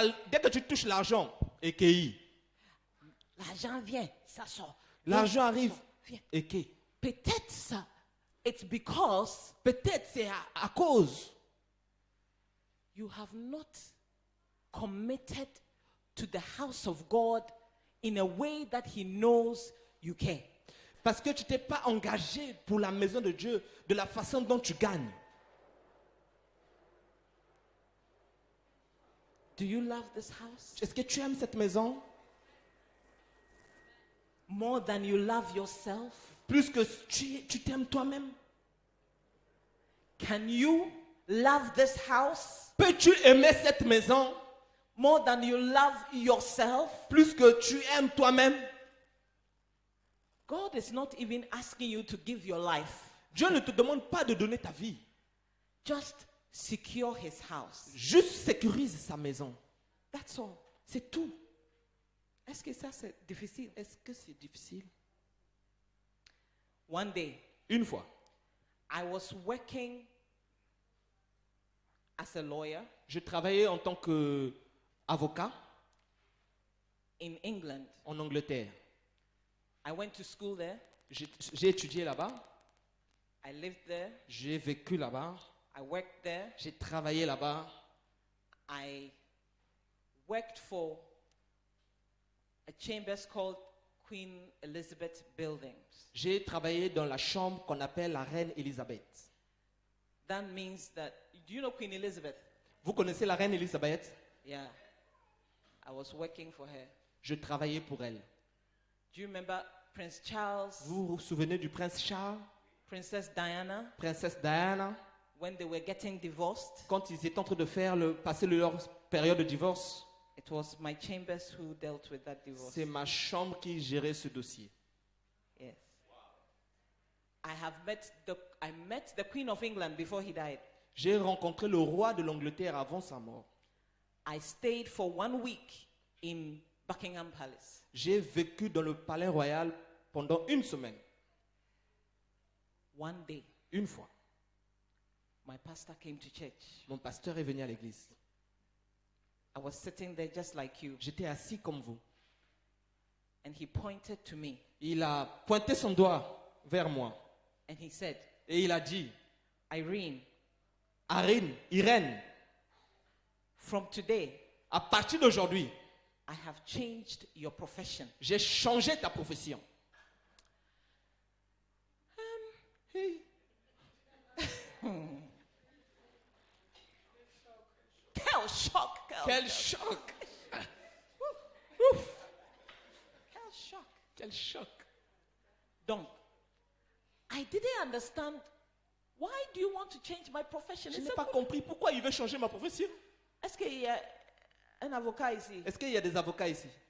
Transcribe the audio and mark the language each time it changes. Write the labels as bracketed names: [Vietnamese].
[French] Dès que tu touches l'argent, écueilli. L'argent vient, ça sort. L'argent arrive, Viens. écueilli. Peut-être ça, [English] it's because [French] Peut-être c'est à cause [English] you have not committed to the house of God in a way that He knows you care. [French] parce que tu t'es pas engagé pour la maison de Dieu de la façon dont tu gagnes. [English] Do you love this house [French] Est-ce que tu aimes cette maison [English] more than you love yourself? [French] plus que tu t'aimes toi-même? [English] Can you love this house [French] Peux-tu aimer cette maison [English] more than you love yourself? [French] plus que tu aimes toi-même? [English] God is not even asking you to give your life. [French] Dieu ne te demande pas de donner ta vie. [English] Just secure His house. [French] Juste sécurise sa maison. [English] That's all. [French] C'est tout. Est-ce que ça c'est difficile? Est-ce que c'est difficile? [English] One day, [French] Une fois, [English] I was working as a lawyer [French] je travaillais en tant qu'avocat [English] in England. [French] en Angleterre. [English] I went to school there. [French] J'ai étudié là-bas, [English] I lived there. [French] j'ai vécu là-bas, [English] I worked there. [French] j'ai travaillé là-bas. [English] I worked for a chambers called Queen Elizabeth buildings. [French] J'ai travaillé dans la chambre qu'on appelle la reine Elisabeth. [English] That means that, do you know Queen Elizabeth? [French] Vous connaissez la reine Elisabeth? [English] Yeah. I was working for her. [French] Je travaillais pour elle. [English] Do you remember Prince Charles, [French] Vous vous souvenez du prince Charles, [English] Princess Diana, [French] princesse Diana, [English] when they were getting divorced? [French] quand ils étaient en train de passer leur période de divorce? [English] It was my chambers who dealt with that divorce. [French] C'est ma chambre qui gérait ce dossier. [English] Yes. I met the Queen of England before he died. [French] J'ai rencontré le roi de l'Angleterre avant sa mort. [English] I stayed for 1 week in Buckingham Palace. [French] J'ai vécu dans le palais royal pendant 1 semaine. [English] One day, [French] Une fois, [English] my pastor came to church. [French] mon pasteur est venu à l'église. [English] I was sitting there just like you, [French] J'étais assis comme vous. [English] and he pointed to me [French] Il a pointé son doigt vers moi [English] and he said, [French] et il a dit, [English] Irene, [French] Irène, [English] from today, [French] à partir d'aujourd'hui, [English] I have changed your profession. [French] j'ai changé ta profession. [English] Hey. [French] Quel choc! Quel choc! Quel choc! Quel choc! [English] Donc, I didn't understand. Why do you want to change my profession? [French] Je [English] It's [French] n'ai [English] a [French] pas [English] good- [French] compris pourquoi il veut changer ma profession. Est-ce qu'il y a un avocat ici? Est-ce qu'il y a des avocats ici?